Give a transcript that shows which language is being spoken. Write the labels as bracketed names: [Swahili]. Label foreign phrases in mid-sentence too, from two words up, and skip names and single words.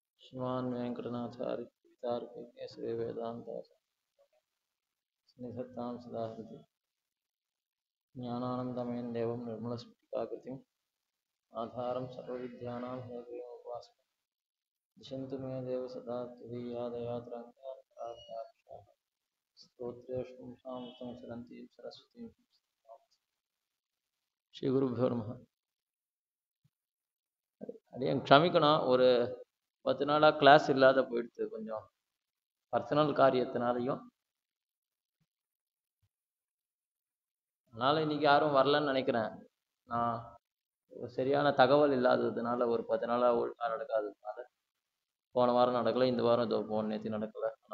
[Sanskrit] श्रीमान् वेङ्कटनाथार्य कवितार्किकेसरी वेदान्ताचार्य सदा हृदि ज्ञानानन्दमयं देवं निर्मलस्फटिकाकृतिम् आधारं सर्वविद्यानां हयग्रीवमुपास्महे दिशन्तु मे देव सदा त्वदीयादयात्रान्ताक्षाः स्तोत्रेषु पुंसां सरन्तीं सरस्वतीं श्रीगुरुभ्यो नमः. [Tamil] அடியே க்ஷமிக்கணும், ஒரு 10 நாளாக கிளாஸ் இல்லாத போயிடுது. கொஞ்சம் பர்சனல் காரியத்தினாலையும் அதனால் இன்றைக்கி யாரும் வரலன்னு நினைக்கிறேன். நான் சரியான தகவல் இல்லாததுனால ஒரு 10 நாளாக ஒழுங்காக நடக்காததுனால போன வாரம் நடக்கலை, இந்த வாரம் இதோ நேற்று நடக்கலை.